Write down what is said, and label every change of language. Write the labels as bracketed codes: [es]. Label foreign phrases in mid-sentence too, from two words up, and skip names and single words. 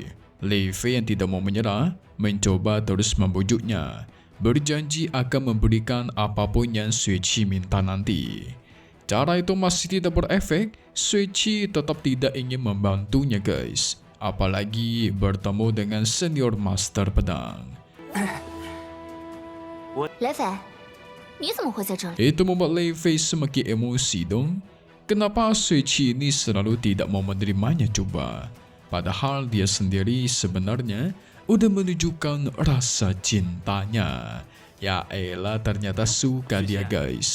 [id] Lei Fei yang tidak mau menyerah mencoba terus membujuknya, berjanji akan memberikan apapun yang Suichi minta nanti. Cara itu masih tidak berefek, Suichi tetap tidak ingin membantunya guys. Apalagi bertemu dengan senior master pedang. [zh] Lei Fei, 你怎么会在这里？ [id] Itu membuat Lei Fei semakin emosi dong. Kenapa Suichi ini selalu tidak mau menerimanya coba? Padahal dia sendiri sebenarnya udah menunjukkan rasa cintanya. Ya elah, ternyata suka dia guys.